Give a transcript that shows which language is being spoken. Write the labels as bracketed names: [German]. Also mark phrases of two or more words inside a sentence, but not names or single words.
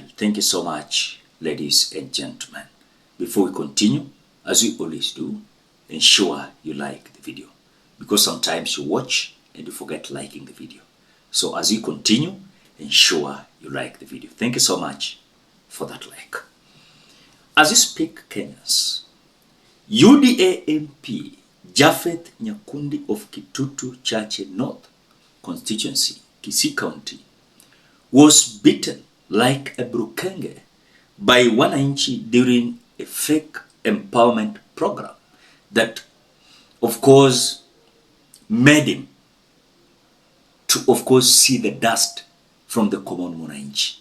[English] Thank you so much, ladies and gentlemen. Before we continue, as we always do, ensure you like the video, because sometimes you watch and you forget liking the video. So as we continue, ensure you like the video. Thank you so much for that like. As we speak, Kenyans, UDA MP Japhet Nyakundi of Kitutu Chache North constituency, KISII County, was beaten like a brukenge by wananchi during a fake empowerment program that, of course, made him to, of course, see the dust from the common mwananchi.